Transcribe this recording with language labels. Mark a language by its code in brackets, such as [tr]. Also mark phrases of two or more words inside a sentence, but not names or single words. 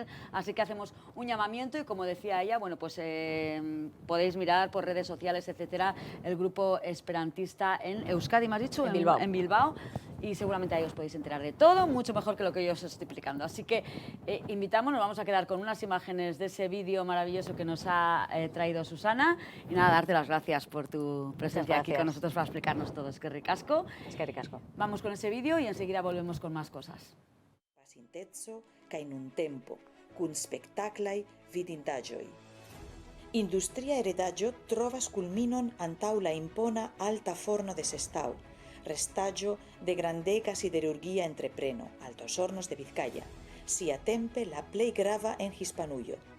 [es] Así que hacemos un llamamiento y, como decía ella, bueno, pues podéis mirar por redes sociales, etcétera, el grupo esperantista en Euskadi, me has dicho, en Bilbao, y seguramente ahí os podéis enterar de todo, mucho mejor que lo que yo os estoy explicando. Así que invitamos, nos vamos a quedar con unas imágenes de ese vídeo maravilloso que nos ha traído Susana, y nada, darte las gracias por tu presencia aquí con nosotros para explicarnos todo. Es que ricasco. Vamos con ese vídeo y enseguida volvemos con más cosas. [eo] Pasintetzo kaj nuntempo, kun spektaklaj vidindaĵoj. Industria heredaĵo trovas kulminon antaŭ la impona alta forno de Sestao, restaĵo de grandega siderurgia entrepreno, Altos Hornos de Vizcaya, siatempe la plej grava en Hispanujo.